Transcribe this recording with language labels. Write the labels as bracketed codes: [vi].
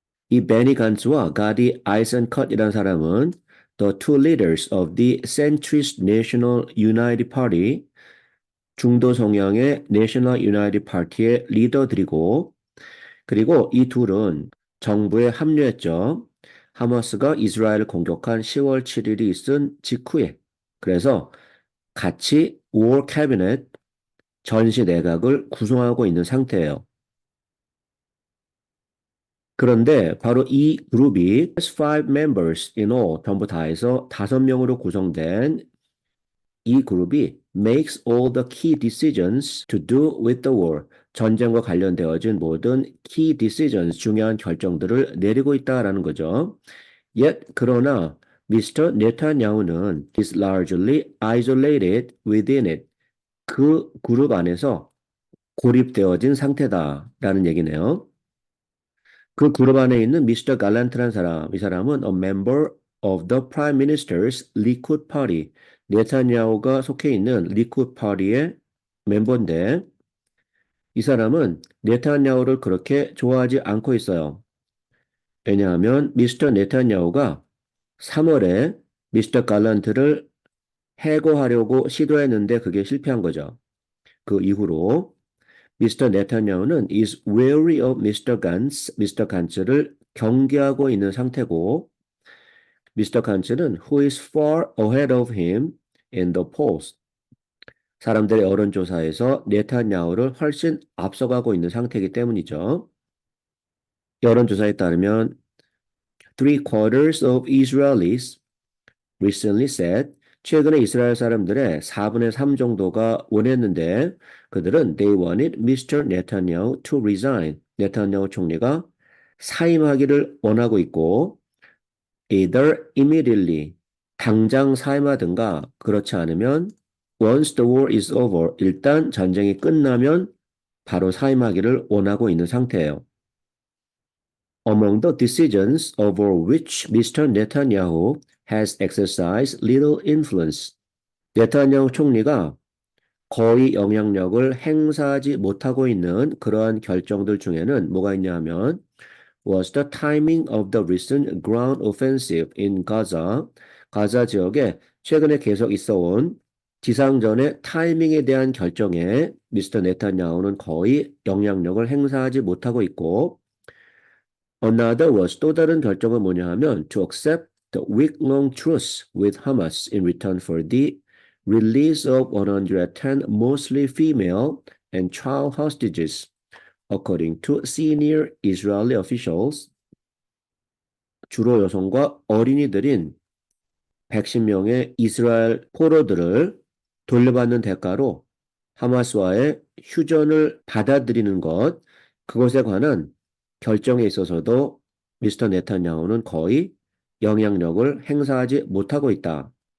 [ko] 이 베니 간스와 가디 아이센컷이라는 사람은 [en] the two leaders of the centrist National United Party [ko] 중도 성향의 National United Party의 리더들이고 그리고 이 둘은 정부에 합류했죠. 하마스가 이스라엘을 공격한 10월 7일이 있은 직후에 그래서 같이 War Cabinet 전시 내각을 구성하고 있는 상태예요. 그런데 바로 이 그룹이 [en] five members in all [ko] 전부 다 해서 5명으로 구성된 이 그룹이 [en] makes all the key decisions to do with the war. [ko] 전쟁과 관련되어진 모든 key decisions, 중요한 결정들을 내리고 있다라는 거죠. [en] Yet, [ko] 그러나 미스터 네타냐후는 [en] is largely isolated within it. [ko] 그 그룹 안에서 고립되어진 상태다라는 얘기네요. 그 그룹 안에 있는 미스터 갈란트라는 사람, 이 사람은 [en] a member of the Prime Minister's Likud Party. [ko] 네타냐후가 속해 있는 리쿠드 파티의 멤버인데 이 사람은 네타냐후를 그렇게 좋아하지 않고 있어요. 왜냐하면 미스터 네타냐후가 3월에 미스터 갈란트를 해고하려고 시도했는데 그게 실패한 거죠. 그 이후로 미스터 네타냐후는 [en] is wary of Mr. [ko] Gantz, 미스터 간츠를 경계하고 있는 상태고 미스터 간츠는 [en] who is far ahead of him in the polls. [ko] 사람들의 여론조사에서 네타냐후를 훨씬 앞서가고 있는 상태이기 때문이죠. 여론조사에 따르면 [en] three quarters of Israelis recently said [ko] 최근에 이스라엘 사람들의 4분의 3 정도가 원했는데 그들은 [en] they wanted Mr. Netanyahu to resign. [ko] 네타냐후 총리가 사임하기를 원하고 있고 [en] either immediately [ko] 당장 사임하든가 그렇지 않으면 [en] once the war is over [ko] 일단 전쟁이 끝나면 바로 사임하기를 원하고 있는 상태예요. [en] Among the decisions over which Mr. Netanyahu has exercised little influence, [ko] 네타냐후 총리가 거의 영향력을 행사하지 못하고 있는 그러한 결정들 중에는 뭐가 있냐 하면 [en] was the timing of the recent ground offensive in Gaza. [ko] 가자 지역에 최근에 계속 있어온 지상전의 타이밍에 대한 결정에 미스터 네타냐후는 거의 영향력을 행사하지 못하고 있고 [en] another was [ko] 또 다른 결정은 뭐냐 하면 [en] to accept the week-long truce with Hamas in return for the release of 110 mostly female and child hostages, according to senior Israeli officials. [ko] 주로 여성과 어린이들인 110명의 이스라엘 포로들을 돌려받는 대가로 하마스와의 휴전을 받아들이는 것, 그것에 관한 결정에 있어서도 미스터 네탄야후는 거의 영향력을 행사하지 못하고 있다.